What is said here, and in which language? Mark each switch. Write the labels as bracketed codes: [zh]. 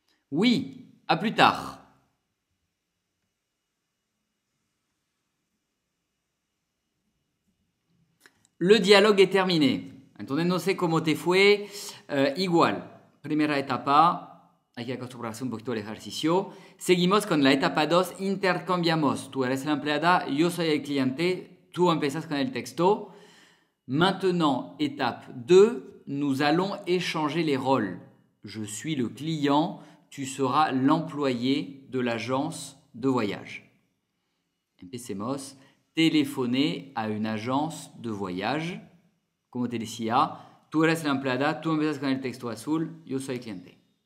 [fr] Oui, à plus tard. Le dialogue est terminé. [es] Entonces no sé cómo te fue. Igual, primera etapa, hay que acostumbrarse un poquito al ejercicio. Seguimos con la etapa 2, intercambiamos. Tú eres la empleada, yo soy el cliente, tú empiezas con el texto. [fr] Maintenant, étape 2, nous allons échanger les rôles. Je suis le client, tu seras l'employé de l'agence de voyage. Empecemos. Téléphoner à une agence de voyage. [es] Como te decía, tú eres la empleada, tú empiezas con el texto azul, yo soy cliente.